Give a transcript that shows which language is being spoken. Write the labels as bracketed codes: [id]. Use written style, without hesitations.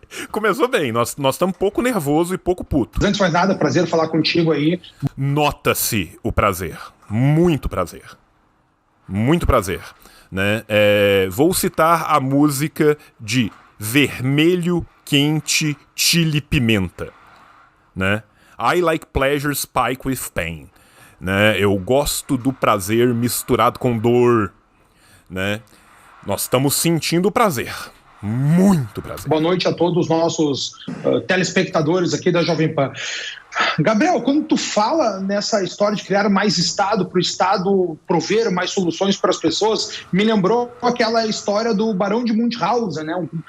[pt] Começou bem, nós estamos um pouco nervoso e pouco puto. Antes de mais nada, prazer falar contigo aí. Nota-se o prazer. Muito prazer. Muito prazer. Né? Vou citar a música de Vermelho, Quente, Chili, Pimenta. Né? [en] I like pleasure spike with pain. [pt] Né? Eu gosto do prazer misturado com dor. Né? Nós estamos sentindo o prazer. Muito prazer. Boa noite a todos os nossos telespectadores aqui da Jovem Pan. Gabriel, quando tu fala nessa história de criar mais Estado, para o Estado prover mais soluções para as pessoas, me lembrou aquela história do Barão de Munchausen, né?